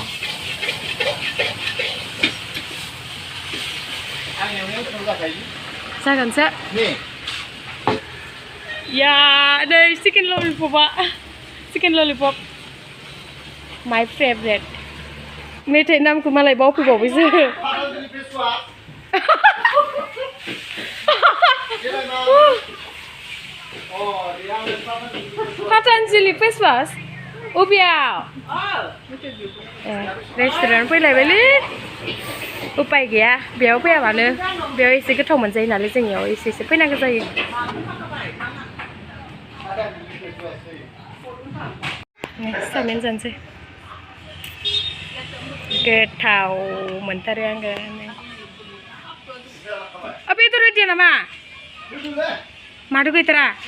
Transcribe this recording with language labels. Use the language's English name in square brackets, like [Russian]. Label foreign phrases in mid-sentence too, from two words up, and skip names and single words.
[Bodo] आं एवनायाव गोथाव जाखायो जागोनसो नै या नै [English] chicken lollipop my favourite [Bodo] मेथाइ नामखौ मालाय बावफैबावबायसो Patanjali face wash ubiaw रेस्टुरेन्ट फैलायबायलै उपाय गैया बेयाव फैयाबानो बेयाव एसे गोथाव मोनजायो नालाय जोंनियाव एसे एसे फैनांगौ जायो चावमिन जानोसै गोथाव मोनथारो आङो बेदर होदिया नामा माथो गैथारा